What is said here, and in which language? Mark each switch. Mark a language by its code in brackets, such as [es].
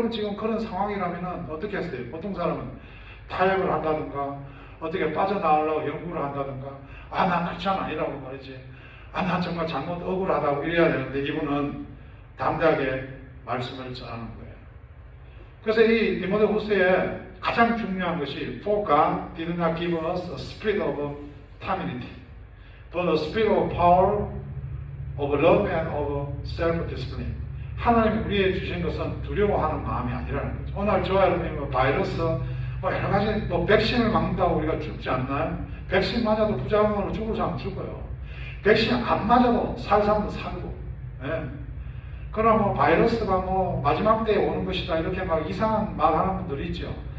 [ko] 여러분 지금 그런 상황이라면 어떻게 했어요? 보통 사람은 타협을 한다든가 어떻게 빠져나오려고 연구를 한다든가 나 크리스찬 아니라고 말이지 나 정말 잘못 억울하다고 이래야 되는데 이분은 담대하게 말씀을 전하는 거예요. 그래서 이 디모데후서에 가장 중요한 것이 [en] For God did not give us a spirit of timidity, but a spirit of power, of love and of self-discipline. [ko] 하나님이 우리에게 주신 것은 두려워하는 마음이 아니라는 거죠. 오늘 저와 여러분이 바이러스, 여러 가지 백신을 맞는다고 우리가 죽지 않나요? 백신 맞아도 부작용으로 죽을 사람 죽어요. 백신 안 맞아도 살 사람도 살고. 예. 그러나 바이러스가 마지막 때에 오는 것이다 이렇게 막 이상한 말 하는 분들이 있죠.